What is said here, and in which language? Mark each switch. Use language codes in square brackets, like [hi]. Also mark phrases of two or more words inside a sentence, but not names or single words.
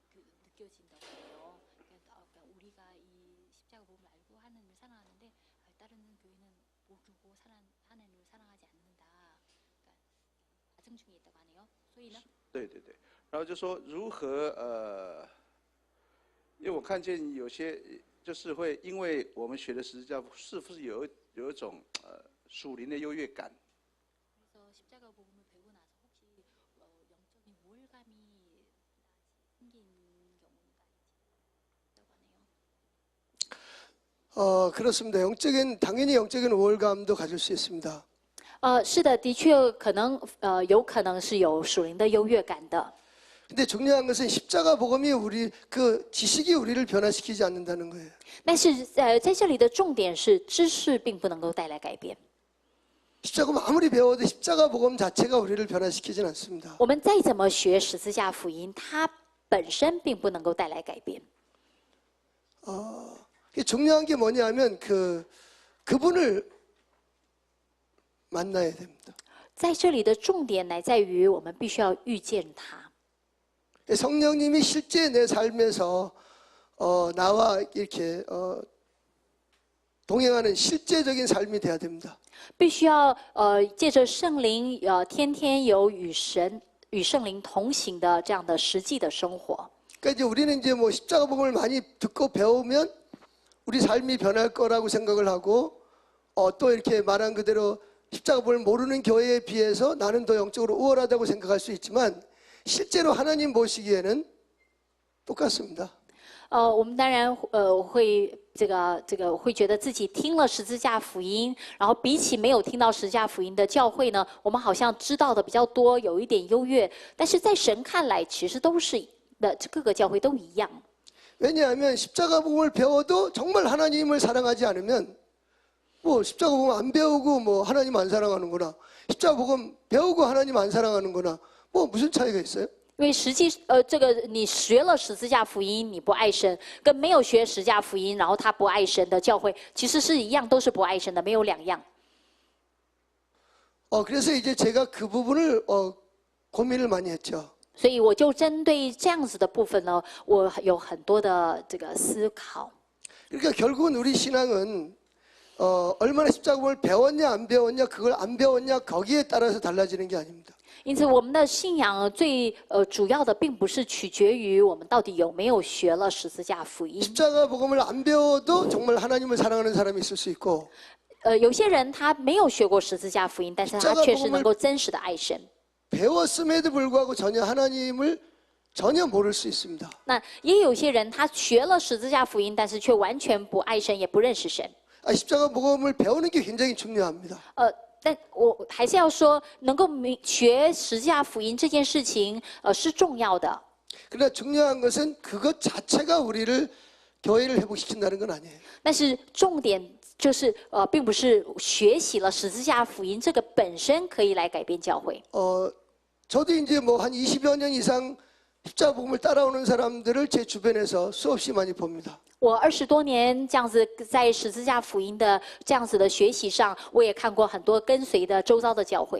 [zh] 对，然后就说如何因为我看见有些就是会，因为我们学的十字架，是不是有一种属灵的优越感？ [ko] 그렇습니다. 당연히 영적인 우월감도 가질 수 있습니다. [zh] 是的，的确有可能是有属灵的优越感的。 [ko] 근데 중요한 것은 십자가 복음이 그 지식이 우리를 변화시키지 않는다는 거예요. [zh] 但是在这里的重点是，知识并不能够带来改变。 [ko] 십자가 아무리 배워도 십자가 복음 자체가 우리를 변화시키진 않습니다. [zh] 我们再怎么学十字架福音，它本身并不能够带来改变。 [ko] 중요한 게 뭐냐면 그분을 만나야 됩니다. [zh] 在这里的重点乃在于，我们必须要遇见他。 [ko] 성령님이 실제 내 삶에서 나와 이렇게 동행하는 실제적인 삶이 돼야 됩니다. [zh] 必须要借着圣灵天天有与圣灵同行的这样的实际的生活。 [ko] 그러니까 이제 우리는 이제 뭐 십자가 복음을 많이 듣고 배우면 우리 삶이 변할 거라고 생각을 하고 또 이렇게 말한 그대로 십자가 복음을 모르는 교회에 비해서 나는 더 영적으로 우월하다고 생각할 수 있지만 실제로 하나님 보시기에는 똑같습니다. [zh] 我们当然会会觉得自己听了十字架福音，然后比起没有听到十字架福音的教会呢，我们好像知道的比较多，有一点优越。但是在神看来，其实都是各个教会都一样。 [ko] 왜냐하면 십자가 복음을 배워도 정말 하나님을 사랑하지 않으면 뭐 십자가 복음 안 배우고 뭐 하나님 안 사랑하는구나. 십자가 복음 배우고 하나님 안 사랑하는구나. 뭐 무슨 차이가 있어요? [zh] 因为实际你学了十字架福音，你不爱神，跟没有学十字架福音，然后他不爱神的教会，其实是一样，都是不爱神的，没有两样。 [ko] 그래서 이제 제가 그 부분을 고민을 많이 했죠. [zh] 所以我就针对这样子的部分呢，我有很多的思考。 [ko] 그러니까 결국은 우리 신앙은 얼마나 십자가 복음을 배웠냐 안 배웠냐 그걸 안 배웠냐 거기에 따라서 달라지는 게 아닙니다. [zh] 因此，我们的信仰最主要的，并不是取决于我们到底有没有学了十字架福音。 [ko] 십자가 복음을 안 배워도 정말 하나님을 사랑하는 사람이 있을 수 있고 [zh] 有些人他没有学过十字架福音，但是他确实能够真实的爱神。 [ko] 배웠음에도 불구하고 전혀 하나님을 전혀 모를 수 있습니다. [zh] 那也有些人他学了十字架福音，但是却完全不爱神，也不认识神。 [ko] 십자가 복음을 배우는 게 굉장히 중요합니다. [zh] 但我还是要说，能够学十字架福音这件事情，是重要的。 [ko] 그러나 중요한 것은 그것 자체가 우리를 교회를 회복시킨다는 건 아니에요. [zh] 但是重点就是，并不是学习了十字架福音这个本身可以来改变教会。 [ko] 저도 이제 뭐 한 20여 년 이상 십자가 복음을 따라오는 사람들을 제 주변에서 수없이 많이 봅니다. [zh] 我20多年这样子在十字架福音的这样子的学习上，我也看过很多跟随的周遭的教会。